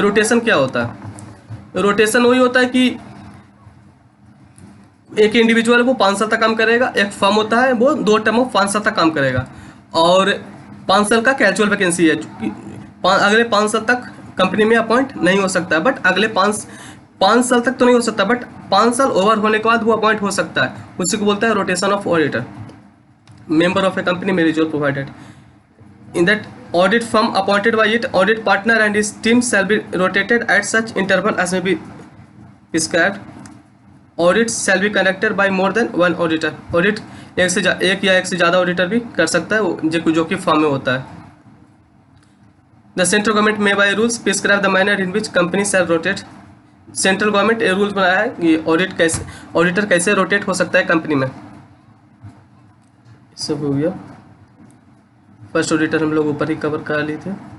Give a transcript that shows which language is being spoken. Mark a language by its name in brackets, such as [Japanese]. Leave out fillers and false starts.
[Hindi] Rotation क्या होता है? रोटेशन वही होता है कि एक इंडिविजुअल वो 5 साल तक काम करेगा, एक फर्म होता है वो 2 टर्म ऑफ 5 साल तक काम करेगा और 5 साल का कैजुअल वैकेंसी है। अगले 5 साल तक कंपनी में अपॉइंट नहीं हो सकता है, बट अगले 5 साल तक तो नहीं हो सकता, बट 5 साल ओवर होने के बाद वो अपॉइंट हो सकता है। उसी को बोलता है rotation of auditor. [English] Member of a company में result provided in that audit firm appointed by it, audit partner and his team shall be rotated at such interval as may be prescribed. Audits shall be conducted by more than one auditor. [Hindi] Audit एक या एक से ज़्यादा auditor भी कर सकता है जो कि फर्म में होता है। [English] The central government may by rules prescribe the manner in which company shall rotate. [Hindi] Central government ये रूल्स बनाया है कि ऑडिटर कैसे रोटेट हो सकता है कंपनी में। सब हो गया। फर्स्ट ऑडिटर हम लोग ऊपर ही कवर कर लिए थे।